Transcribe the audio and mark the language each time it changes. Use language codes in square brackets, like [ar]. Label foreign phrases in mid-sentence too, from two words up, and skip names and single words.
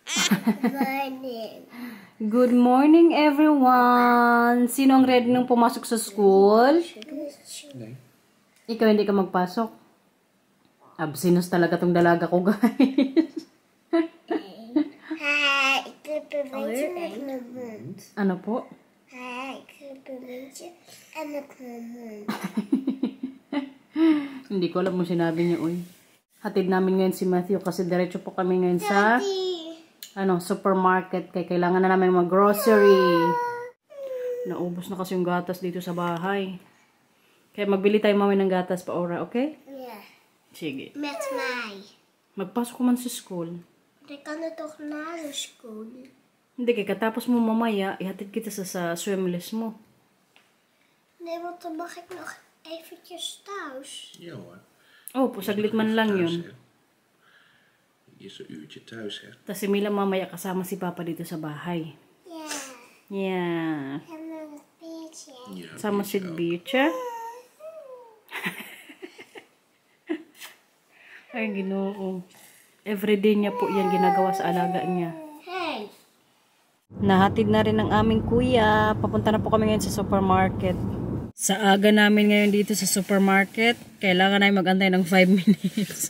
[en] Morning. Good morning, everyone! [tl] Sino ang ready nang pumasok sa school? Ikaw hindi ka magpasok? Absinos talaga tong dalaga ko, guys. [en] Hi, good [tl] Ano po? [en] Hi, good [tl] Hindi ko alam mo sinabi niya, uy. Hatid namin ngayon si Matthew kasi diretso po kami ngayon sa supermarket. Kaya kailangan na namin mag-grocery. Naubos na kasi yung gatas dito sa bahay. Kaya magbili tayo mamaya ng gatas pa ora, okay? [en] Yeah. [tl] Sige. [nl] Met mij. [tl] Magpasok ko man sa school. [nl] Ik kan er toch na de school. [tl] Hindi, kaya katapos mo mamaya, ihatid kita sa swimless mo. [nl] Nee, want dan mag ik nog eventjes thuis. Ja hoor. [tl] Oh, po, saglit man lang yun. [nl] Je is een uurtje thuis, hè? [tl] Tapos si Mila mamaya kasama si Papa dito sa bahay. [nl] Ja. [en] Yeah. [nl] En een beetje. Ja, [tl] Sama si Beach. Ay, Ginoo. Everyday niya po yan ginagawa sa alaga niya. [en] Hey. [tl] Nahatid na rin ang aming kuya. Papunta na po kami ngayon sa supermarket. Sa aga namin ngayon dito sa supermarket, kailangan na magantay ng 5 minutes.